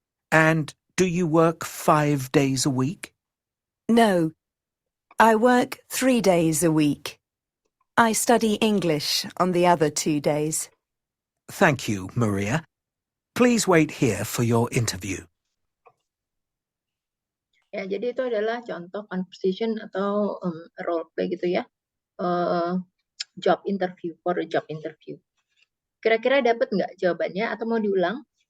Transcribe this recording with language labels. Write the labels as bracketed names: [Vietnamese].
[English] And do you work 5 days a week? No, I work 3 days a week. I study English on the other 2 days. Thank you, Maria. Please wait here for your interview. [Indonesian] Ya, jadi itu adalah contoh conversation atau role play gitu ya. [English] Job interview, for a job interview. [Indonesian] Kira-kira dapat nggak jawabannya atau mau diulang?